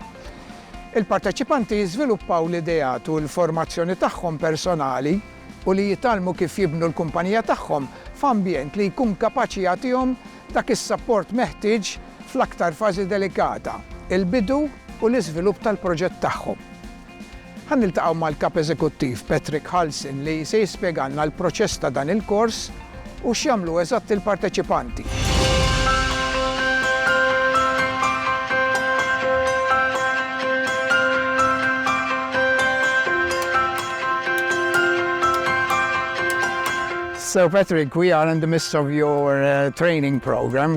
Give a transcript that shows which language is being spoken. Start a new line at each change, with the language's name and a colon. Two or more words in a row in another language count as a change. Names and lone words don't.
Maltese: Il-parteċipanti jiżviluppaw l-idejat u l-formazzjoni tagħhom personali u li jitalmu kif jibnu l-kumpanija tagħhom f'ambjent li jkun kapaċi jagħtihom dak is-sapport meħtieġ fl-aktar fażi delikata, il-bidu u l-iżvilupp tal-proġett tagħhom. Ħan niltaqgħu mal-kap eżekuttiv Patrick Halsin li se jispjegalna l-proċess ta' dan il-kors u x'jagħmlu eżatt il-parteċipanti.
English: So Patrick, we are in the midst of your training program.